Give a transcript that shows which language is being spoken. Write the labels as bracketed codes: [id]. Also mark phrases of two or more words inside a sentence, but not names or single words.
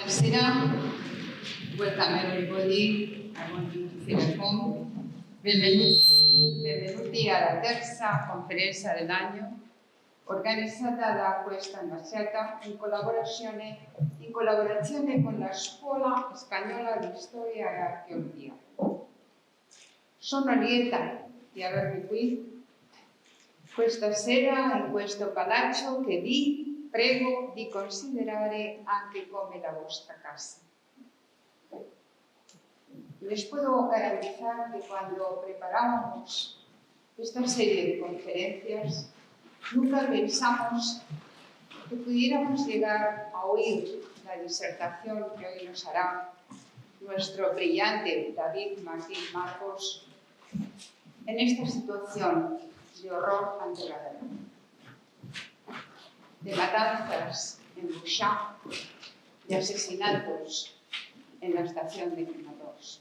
[it] Buonasera, [en] welcome everybody. I want you to feel at home. [it] Benvenuti alla terza conferenza dell'anno organizzata da questa ambasciata in collaborazione con la Scuola Spagnola di Storia e Archeologia. Sono lieta di avervi qui questa sera in questo palazzo che vi prego di considerare anche come la vostra casa. [es] Les puedo garantizar que cuando preparábamos esta serie de conferencias, nunca pensamos que pudiéramos llegar a oír la disertación que hoy nos hará nuestro brillante David Martín Marcos en esta situación de horror ante la guerra, de matanzas en Bouchá, de asesinatos en la estación de Quemados.